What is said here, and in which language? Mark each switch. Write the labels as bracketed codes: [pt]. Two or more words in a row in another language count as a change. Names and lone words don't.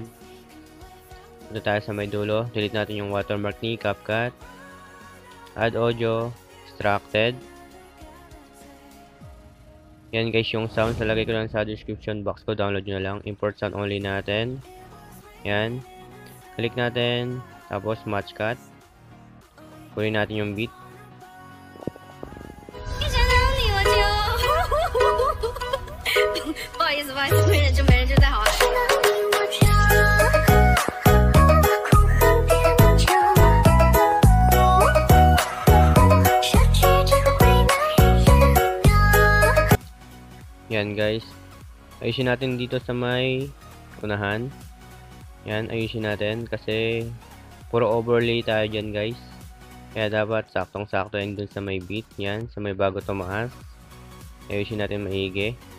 [tl] Punta tayo sa may dulo, delete natin yung watermark ni CapCut, [en] add audio, extracted, [tl] yan guys yung sound, nalagay ko lang sa [en] description box [tl] ko, download nyo na lang, [en] import sound only [tl] natin, yan, click natin, tapos [en] match cut, [tl] kunin natin yung beat, [zh] 不好意思，没人就带好了。 [tl] yan guys, ayusin natin dito sa may unahan, yan, ayusin natin kasi puro overlay tayo dyan guys, kaya dapat saktong sakto yan dun sa may beat, yan, sa may bago tumaas, ayusin natin maigi,